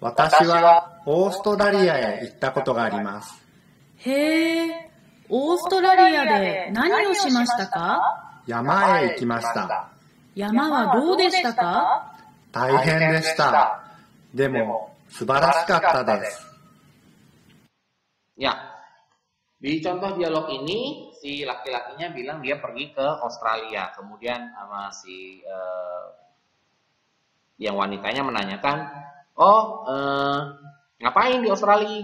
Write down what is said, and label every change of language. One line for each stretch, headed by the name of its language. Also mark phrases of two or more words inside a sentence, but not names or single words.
Japanese: 私はオーストラリアへ行ったことがあります。へえ、オーストラリアで何をしましたか？山へ行きました。山はどうでしたか？大変でした。でも素晴らしかったです。
Indonesian: Ya, di contoh dialog ini si laki-lakinya bilang dia pergi ke Australia, kemudian sama si yang wanitanya menanyakan, ngapain di Australia?